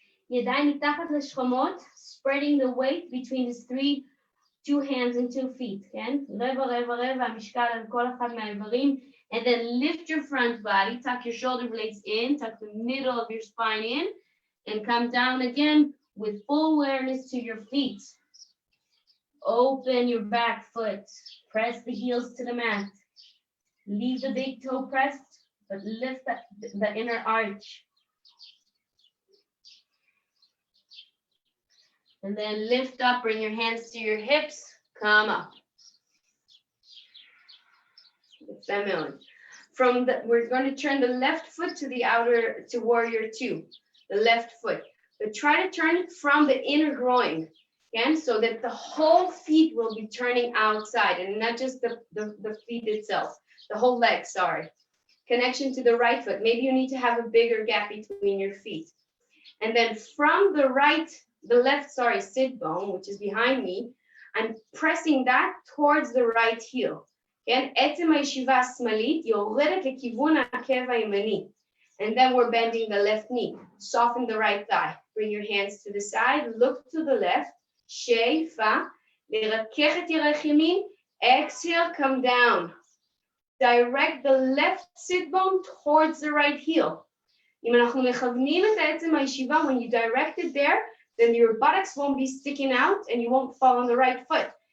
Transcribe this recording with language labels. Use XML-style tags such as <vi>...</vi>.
<he>ידיים מתחת לשכמות,</he> <en>spreading the weight between the two hands and 2 feet,</en> <he>כן? רבע, המשקל על כל אחד מהאיברים.</he> <en>And then lift your front body, tuck your shoulder blades in, tuck the middle of your spine in, and come down again with full awareness to your feet. Open your back foot, press the heels to the mat. Leave the big toe pressed, but lift the inner arch. And then lift up, bring your hands to your hips, come up. we're going to turn the left foot to the outer, to warrior two, the left foot. But try to turn it from the inner groin, again, so that the whole feet will be turning outside and not just the feet itself, the whole leg, sorry. Connection to the right foot. Maybe you need to have a bigger gap between your feet. And then from the left, sit bone, which is behind me, I'm pressing that towards the right heel.</en> <he>כן? עצם הישיבה השמאלית יורדת לכיוון העקב הימני.</he> <en>And then we're bending the left knee. Soften the right thigh. Bring your hands to the side. Look to the left.</en> <he>שאיפה. לרכך את ירך ימין.</he> <en>Exhale, come down. Direct the left sit bone towards the right heel.</en> <he>אם אנחנו מכוונים את עצם הישיבה,</he> <en>when you direct it there, then your buttocks won't be sticking out and you won't fall on the right foot.</en>